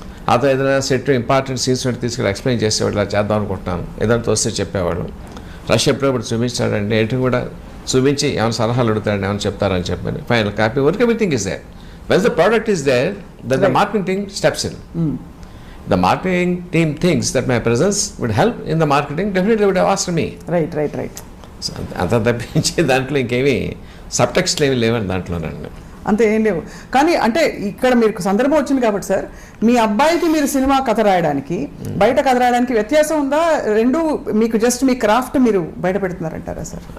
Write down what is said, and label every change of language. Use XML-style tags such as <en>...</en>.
<te>ఆ తర్వాత ఏదైనా సెట్ ఇంపార్టెంట్ సీన్స్ తీసుకెళ్ళి ఎక్స్ప్లెయిన్ చేసేవాడు, ఇలా చేద్దాం అనుకుంటున్నాను, ఏదైనా తోస్తే చెప్పేవాడు. రష్ ఎప్పుడప్పుడు చూపించాడండి, ఎడిటింగ్ కూడా చూపించి ఏమైనా సలహాలు అడుగుతాడండి, ఏమైనా చెప్తారని చెప్పని final copy work</te> <en>Everything is there. Whence the product is there, then the marketing team steps in. The marketing team thinks that my presence would help in the marketing, definitely would have asked me. Right.</en> <te>So, అంత తప్పించి దాంట్లో ఇంకేమీ సబ్టెక్స్ట్లు ఏమి లేవండి దాంట్లోనండి. అంతే ఏం లేవు. కానీ అంటే ఇక్కడ మీకు సందర్భం వచ్చింది కాబట్టి సార్, మీ అబ్బాయికి మీరు సినిమా కథ రాయడానికి బయట కథ రాయడానికి వ్యత్యాసం ఉందా? రెండు మీకు జస్ట్ మీ క్రాఫ్ట్ మీరు బయట పెడుతున్నారంటారా సార్?</te>